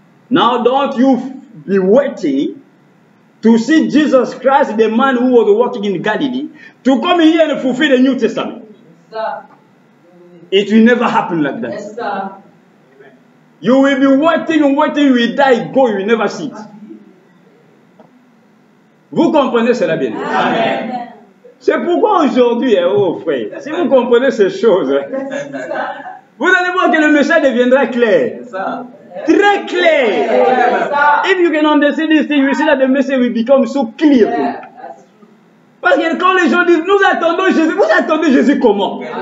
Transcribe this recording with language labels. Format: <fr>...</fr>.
<en>Now don't you be waiting to see Jesus Christ, the man who was walking in Galilee, to come here and fulfill the New Testament. Yes, it will never happen like that. Yes, sir. You will be waiting and waiting, you will die, go, you will never see it.</en> <fr>Vous comprenez cela bien? Amen. C'est pourquoi aujourd'hui, oh frère, si vous comprenez ces choses, vous allez voir que le message deviendra clair. Très clair.</fr> <en>If you can understand this thing, you see that the message will become so clear.</en> <fr>Parce que quand les gens disent, nous attendons Jésus, vous attendez Jésus comment?</fr>